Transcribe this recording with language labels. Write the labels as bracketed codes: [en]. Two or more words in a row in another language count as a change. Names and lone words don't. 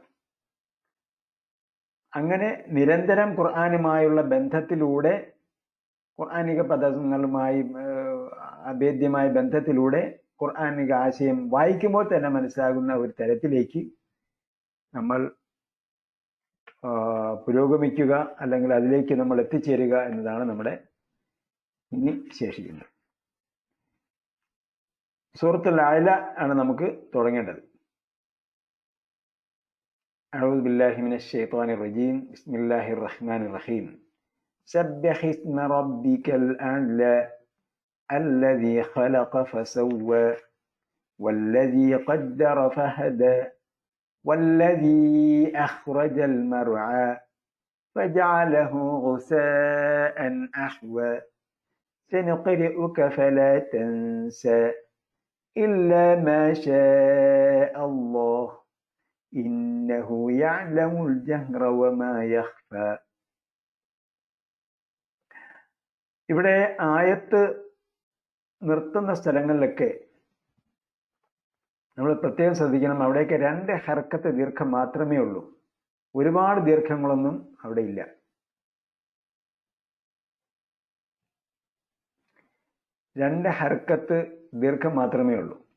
[ml] അങ്ങനെ നിരന്തരം ഖുർആനുമായുള്ള ബന്ധത്തിലൂടെ, ഖുർആനിക പദങ്ങളുമായി അഭേദ്യമായ ബന്ധത്തിലൂടെ ഖുർആനിക ആശയം വായിക്കുമ്പോൾ തന്നെ മനസ്സിലാകുന്ന ഒരു തരത്തിലേക്ക് നമ്മൾ പുരോഗമിക്കുക, അല്ലെങ്കിൽ അതിലേക്ക് നമ്മൾ എത്തിച്ചേരുക എന്നതാണ് നമ്മുടെ ഇനി ശേഷിക്കുന്നത്. സൂറത്തുൽ അഅല ആണ് നമുക്ക് തുടങ്ങേണ്ടത്. [ar] أعوذ بالله من الشيطان الرجيم. بسم الله الرحمن الرحيم. سبح اسم ربك الأعلى الذي خلق فسوى والذي قدر فهدى والذي أخرج المرعى فجعله غثاء أحوى سنقرئك فلا تنسى إلا ما شاء الله إنه يعلم الجهر وما يخفى. [ml] ഇവിടെ ആയത്ത് നിർത്തുന്ന സ്ഥലങ്ങളിലൊക്കെ നമ്മൾ പ്രത്യേകം ശ്രദ്ധിക്കണം. അവിടെയൊക്കെ 2 ഹർക്കത്ത് ദീർഘം മാത്രമേ ഉള്ളൂ. ഒരുപാട് ദീർഘങ്ങളൊന്നും അവിടെ ഇല്ല. രണ്ട് ഹർക്കത്ത് ദീർഘം മാത്രമേ ഉള്ളൂ.